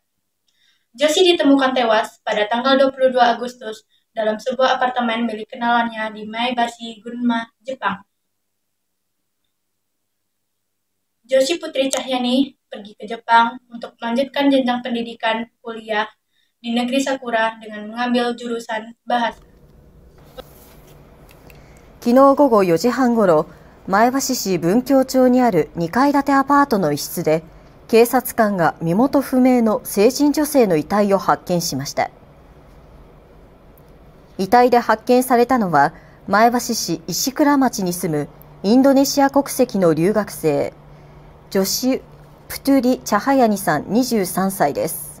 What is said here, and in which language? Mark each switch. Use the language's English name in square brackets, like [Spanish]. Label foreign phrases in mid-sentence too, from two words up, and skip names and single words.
[Indonesian] Joshi ditemukan tewas pada tanggal 22 Agustus dalam sebuah apartemen milik kenalannya di Maebashi, Gunma, Jepang. Joshi Putri Cahyani pergi ke Jepang untuk melanjutkan jenjang pendidikan kuliah di negeri Sakura dengan mengambil jurusan bahasa. [Japanese] 昨日午後4時半ごろ、前橋市文京町にある2階建てアパートの一室で、警察官が身元不明の成人女性の遺体を発見しました。遺体で発見されたのは、前橋市石倉町に住むインドネシア国籍の留学生、ジョシ・プトゥリ・チャハヤニさん23歳です。